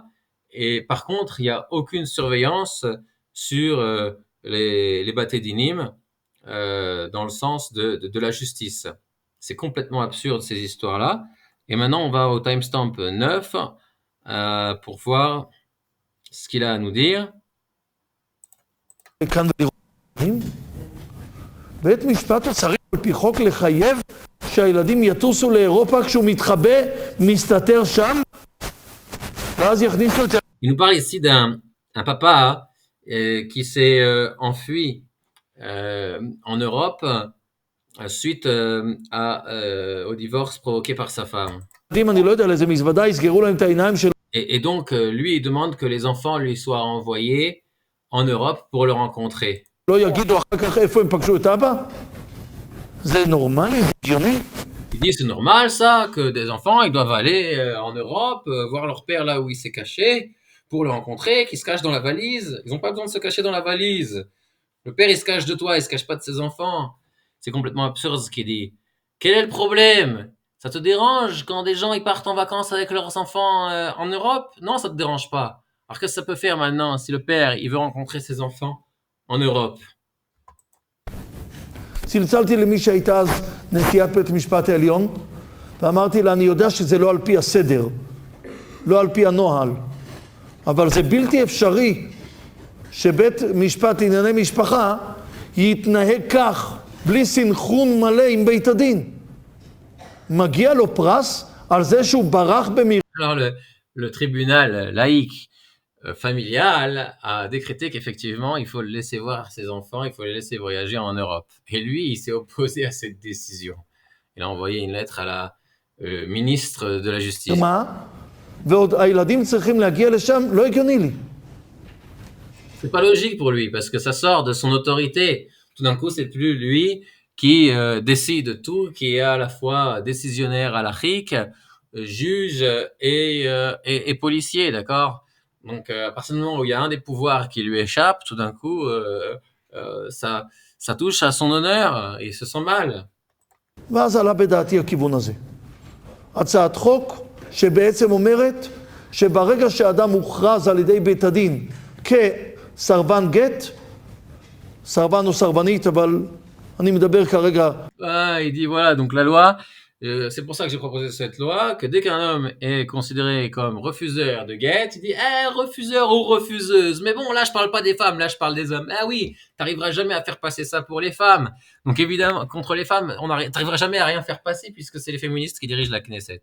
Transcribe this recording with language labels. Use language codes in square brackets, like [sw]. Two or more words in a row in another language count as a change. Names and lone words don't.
[fr] Et par contre, il n'y a aucune surveillance sur les [he] בתי דינים [fr] dans le sens de la justice. C'est complètement absurde ces histoires-là. Et maintenant, on va au timestamp 9 pour voir ce qu'il a à nous dire. [he] כאן ולראות. בית משפט צריך על פי חוק לחייב שהילדים יטוסו לאירופה כשהוא מתחבא, מסתתר שם, ואז יכניסו את זה. [fr] Il nous parle ici d'un papa qui s'est enfui en Europe suite au divorce provoqué par sa femme. [he] אני לא יודע לאיזה מזוודה, יסגרו להם את העיניים שלו. [fr] Et donc, lui, il demande que les enfants lui soient envoyés en Europe pour le rencontrer. [he] לא יגידו אחר כך איפה הם פגשו את אבא? זה נורמלי, הגיוני. [fr] Il dit, c'est normal ça, que des enfants, ils doivent aller en Europe, voir leur père là où il s'est caché, pour le rencontrer, qu'il se cache dans la valise. Ils n'ont pas besoin de se cacher dans la valise. Le père, il se cache de toi, il se cache pas de ses enfants. C'est complètement absurde ce qu'il dit. Quel est le problème? Ça te dérange quand des gens ils partent en vacances avec leurs enfants en Europe? Non, ça te dérange pas. Alors qu'est-ce que ça peut faire maintenant si le père, il veut rencontrer ses enfants en Europe? [he] צלצלתי למי שהייתה אז נשיאת בית משפט העליון, ואמרתי לה, אני יודע שזה לא על פי הסדר, לא על פי הנוהל, אבל זה בלתי אפשרי שבית משפט לענייני משפחה יתנהג כך, בלי סנכרון מלא עם בית הדין. מגיע לו פרס על זה שהוא ברח במיר... [fr] Alors le tribunal laïque familial a décrété qu'effectivement, il faut le laisser voir ses enfants, il faut les laisser voyager en Europe. Et lui, il s'est opposé à cette décision. Il a envoyé une lettre à la ministre de la Justice. [he] מה? ועוד הילדים צריכים להגיע לשם, לא הגיוני לי. [fr] C'est pas logique pour lui, parce que ça sort de son autorité. Tout d'un coup, c'est plus lui qui décide tout, qui est à la fois décisionnaire halachique, juge et policier, d'accord? Donc, à partir du moment où il y a un des pouvoirs qui lui échappe, tout d'un coup, ça touche à son honneur et il se sent mal. [he] ואז עלה בדעתי הכיוון הזה. הצעת חוק שבעצם אומרת שברגע שאדם מוכרז על ידי בית הדין כסרבן גט, סרבן או סרבנית, אבל אני מדבר כרגע... [fr] Il dit voilà, donc la loi, c'est pour ça que j'ai proposé cette loi, que dès qu'un homme est considéré comme refuseur de guet, il dit refuseur ou refuseuse. Mais bon, là je parle pas des femmes, là je parle des hommes. Ah oui, t'arriveras jamais à faire passer ça pour les femmes. Donc évidemment, contre les femmes, t'arriveras jamais à rien faire passer puisque c'est les féministes qui dirigent la Knesset.